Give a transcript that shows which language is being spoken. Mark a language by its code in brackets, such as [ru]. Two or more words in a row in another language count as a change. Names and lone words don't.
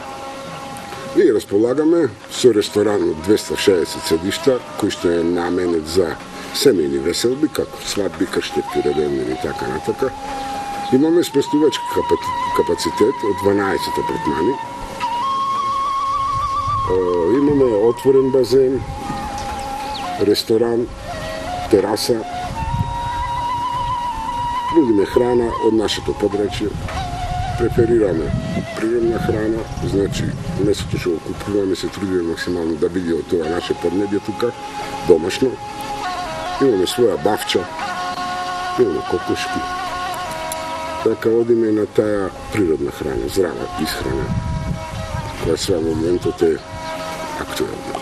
[mk] Ние располагаме со ресторан од 260 седишта, кој што е наменет за семејни веселби, како свадби, крштевки, родендини и така натака. Имаме сместувачки капацитет од 12 апартмани. отворен базен, ресторан, тераса, нудиме храна од нашето подрачје. Преферираме природна храна, значи месото што го купуваме се трудиме максимално да биде од тоа наше поднебје тука, домашно. Имаме своја бавча, имаме кокошки. Така одиме на таа природна храна, здрава исхрана, која сега во моментот е актуелна.